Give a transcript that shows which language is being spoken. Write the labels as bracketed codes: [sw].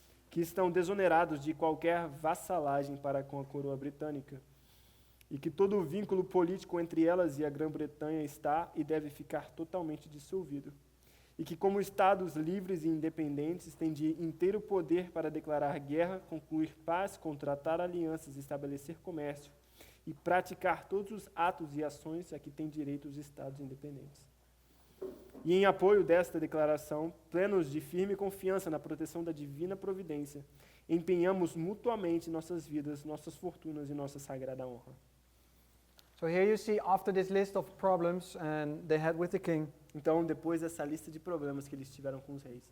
[pt] que estão desonerados de qualquer vassalagem para com a coroa britânica, e que todo o vínculo político entre elas e a Grã-Bretanha está e deve ficar totalmente dissolvido, e que como estados livres e independentes têm de inteiro poder para declarar guerra, concluir paz, contratar alianças, estabelecer comércio e praticar todos os atos e ações a que têm direito os estados independentes. E em apoio desta declaração, plenos de firme confiança na proteção da divina providência, empenhamos mutuamente nossas vidas, nossas fortunas e nossa sagrada honra. [en] So here you see after this list of problems and they had with the king, [pt] Então, depois dessa lista de problemas que eles tiveram com os reis,